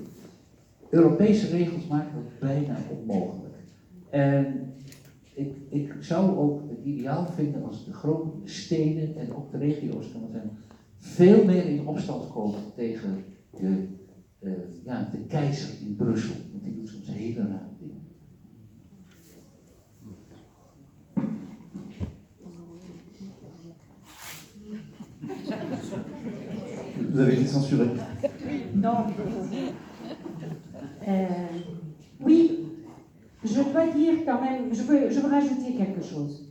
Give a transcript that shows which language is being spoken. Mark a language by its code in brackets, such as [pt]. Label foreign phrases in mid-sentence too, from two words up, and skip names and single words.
[nl] Europese regels maken dat bijna onmogelijk. En ik zou ook het ideaal vinden als de grote steden en ook de regio's kan zijn, veel meer in opstand komen tegen de keizer in Brussel. Want die doet soms hele rare dingen. [fr] Vous avez été censuré. Non. Oui, je dois dire quand même, je veux rajouter quelque chose.